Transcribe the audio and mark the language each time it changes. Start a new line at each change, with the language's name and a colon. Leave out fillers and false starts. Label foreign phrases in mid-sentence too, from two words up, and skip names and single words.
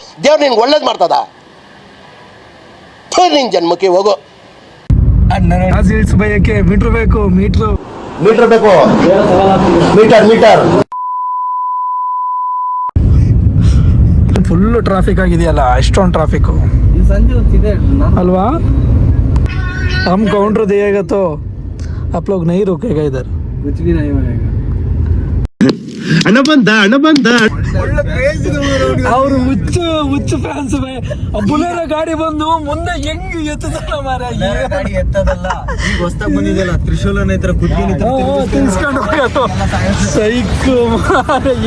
Kannada: ದೇವ್ರು ನಿನ್ಗೆ ಒಳ್ಳೇದು ಮಾಡ್ತದ. ನಿನ್ ಜನ್ಮಕ್ಕೆ ಹೋಗೋ. ಬೈಯಕ್ಕೆ ಮೀಟ್ರ್ ಬೇಕು, ಮೀಟರ್ ಬೇಕು, ಮೀಟರ್
English: full traffic
Kannada: ಆಗಿದೆಯಲ್ಲ, ಎಷ್ಟೊಂದು ಟ್ರಾಫಿಕ್ ಸಂಜೆ ಹೊತ್ತಿದೆ ಅಲ್ವಾ?
Hindi: हम काउंटर दिएगा तो आप लोग नहीं रुकेगा इधर. कुछ भी नहीं होगा.
Kannada: ಅಣ್ಣ ಬಂದ ಅವ್ರು ಹುಚ್ಚು ಫ್ಯಾನ್ಸ್. ಬುಲೆರೋ ಗಾಡಿ ಬಂದು ಮುಂದೆ ಹೆಂಗ್ ಎತ್ತದಲ್ಲ ಮಾರ. ಗಾಡಿ ಎತ್ತದಲ್ಲ, ಈಗ ಹೊಸ್ತಾಗ ಬಂದಿದೆಯಲ್ಲ ತ್ರಿಶೂಲನ ಹತ್ರ ಕುದ್ದಿನ ತಿನ್ಸ್ಕೊಂಡು ಹೋಗೋದು ಸೈಕ್ ಮಾರ.